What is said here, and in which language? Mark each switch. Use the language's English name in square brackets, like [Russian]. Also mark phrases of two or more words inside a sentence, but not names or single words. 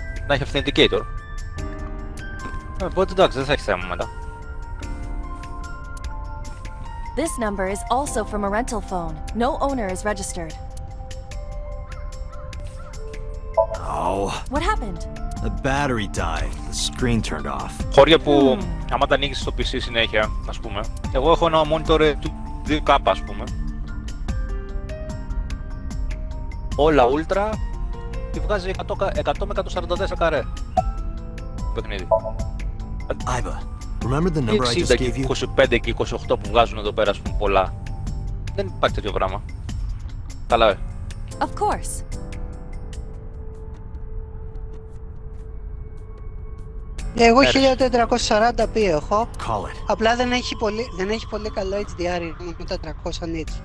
[Greek] Να έχει authenticator. Οπότε εντάξει, δεν θα έχει θέμα μετά. [English] This number is also from a rental phone. No owner is registered. Oh. What happened? The battery died. The screen turned off. [Greek] Χώρια που άμα τα ανοίγεις στο PC συνέχεια, ας πούμε. Εγώ έχω ένα monitor του 2K, ας πούμε. Όλα ultra και βγάζει 100 με 144 καρέ παιχνίδι. [English] Iba, remember the number I just gave you? [Greek] 25 και 28 που βγάζουν εδώ πέρα, ας πούμε, πολλά. Δεν υπάρχει τέτοιο πράγμα. Καλά, [English] Of course. [Greek] Εγώ 1440p έχω. Απλά δεν έχει πολύ καλό HDR, είναι με 400 nits.